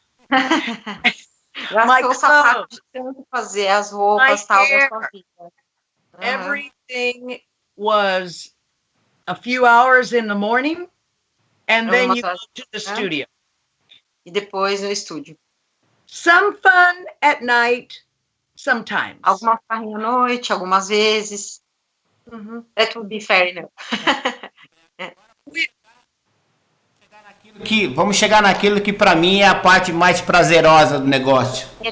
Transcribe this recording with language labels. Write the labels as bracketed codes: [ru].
[en] My clothes. [pt] Fazer as roupas, tal, [en] everything was a few hours in the morning and then you go to the studio. [pt] E depois no estúdio. [en] Some fun at night, sometimes. [pt] Alguma farrinha à noite, algumas vezes. [en] That would be fair enough. [pt] Vamos chegar naquilo que para mim é a parte mais prazerosa do negócio.